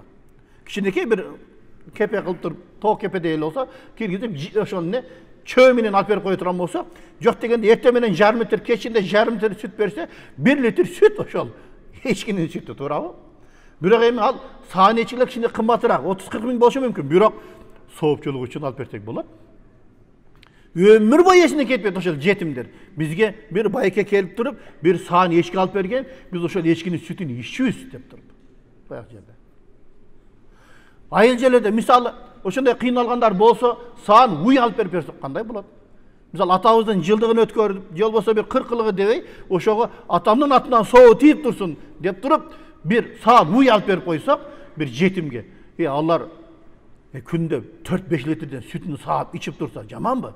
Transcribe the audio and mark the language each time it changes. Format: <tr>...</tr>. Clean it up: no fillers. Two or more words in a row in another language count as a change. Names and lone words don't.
<ky>Кичинекей бир кепе кылып туруп, тоок кепеде эле болсо, киргизип ошону чөө менен алып берип кое турган болсо, жок дегенде эртең менен жарым литр, кечинде жарым литр сүт берсе, 1 литр сүт ошол эчкинин сүтү, туурабы? Бирок эми ал саан эчкилер кичине кымбатыраак, 30-40 миң болушу мүмкүн. Бирок соопчулук үчүн алып берсек болот. Өмүр бою эсинен кетпейт ошол жетимдер. Бизге бир байке келип туруп, бир саан эчки алып берген, биз ошол эчкинин сүтүн ичүүбүз деп туруп. Баягы жерде. Айыл жерлерде мисалы ошондой кыйналгандар болсо, саан уй алып берип берсек кандай болот? Мисалы атабыздын жылдыгын өткөрүп, жол болсо бир 40 жылгы дебей, ошого атамдын атынан соо тийип турсун деп туруп, бир саан уй алып берип койсок, бир жетимге, алар күндө 4-5 литрден сүтүн саап ичип турса, жаманбы?</ky>